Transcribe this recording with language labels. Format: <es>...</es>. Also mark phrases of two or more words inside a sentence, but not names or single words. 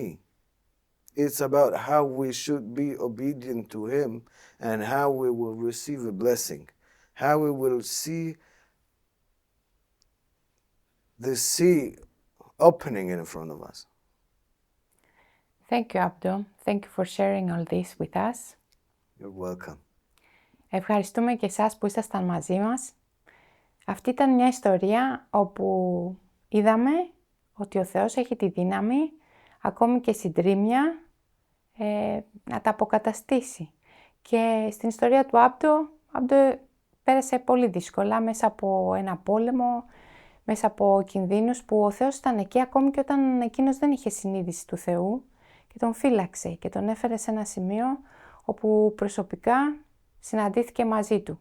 <en>It's about how we should be obedient to Him and how we will receive a blessing, how we will see the sea opening in front of us. Thank you, Abdo. Thank you for sharing all this with us. You're welcome.</en> <el>Ευχαριστούμε και εσάς που ήσασταν μαζί μας. Αυτή ήταν μια ιστορία όπου είδαμε ότι ο Θεός έχει τη δύναμη, ακόμη και συντρίμμια, να τα αποκαταστήσει. Και στην ιστορία του Abdo πέρασε πολύ δύσκολα μέσα από ένα πόλεμο, μέσα από κινδύνους που ο Θεός ήταν εκεί ακόμη και όταν εκείνος δεν είχε συνείδηση του Θεού και τον φύλαξε και τον έφερε σε ένα σημείο όπου προσωπικά συναντήθηκε μαζί του.</el>